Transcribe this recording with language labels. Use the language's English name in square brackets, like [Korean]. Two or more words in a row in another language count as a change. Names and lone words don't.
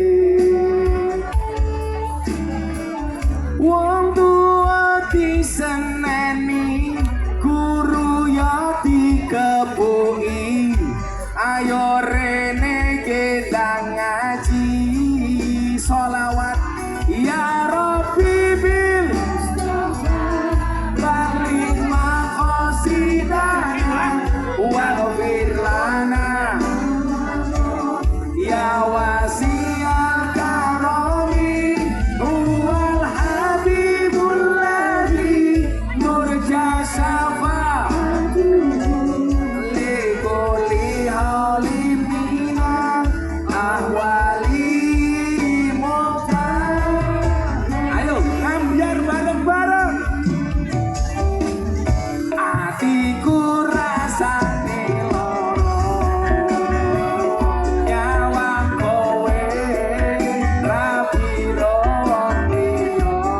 [Javanese] Wong tua diseneni, guru ya dikepungi, ayo rene kita ngaji sholawat [Arabic] يا رب بل بلغ مقاصدنا واغفر لنا يا واسع الكرم هو الحبيب الذي نرجى شفاعته لكل هول من الأهوال. [Javanese] Ayo ambiar bareng-bareng. Atiku rasane loro, nyawang kowe ra piro wong liya.